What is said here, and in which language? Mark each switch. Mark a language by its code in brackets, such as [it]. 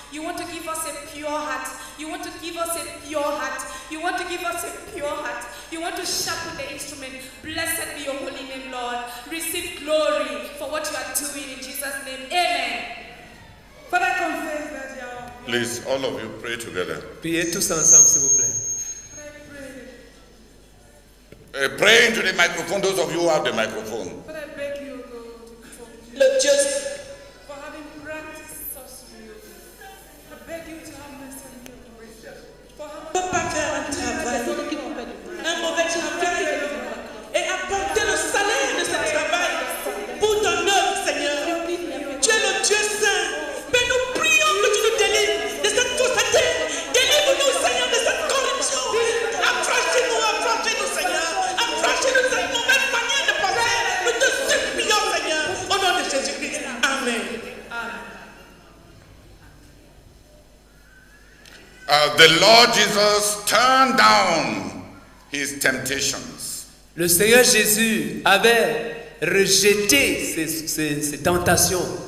[en] You want to give us a pure heart. You want to give us a pure heart. You want to give us a pure heart. You want to sharpen the instrument. Blessed be your holy name, Lord. Receive glory for what you are doing in Jesus' name. Amen. Father, confess that you are. Please, all of you pray together. [fr] Priez tous ensemble, s'il vous plaît. [en] Pray into the microphone, those of you who have the microphone. But I beg you, God, for having practiced sorcery. I beg you to have mercy on me. For having [fr] un mauvais travail et apporter le salaire de ce travail pour ton œuvre, Seigneur. Tu es le Dieu saint. Mais nous prions que tu nous délivres de cette fausseté. Délivre-nous, Seigneur, de cette corruption. Affranchis-nous, Seigneur. Affranchis-nous de cette mauvaise manière de penser. Nous te supplions, Seigneur, au nom de Jésus-Christ. Amen. [en] The Lord Jesus turned down his temptations. [fr] Le Seigneur Jésus avait rejeté ses tentations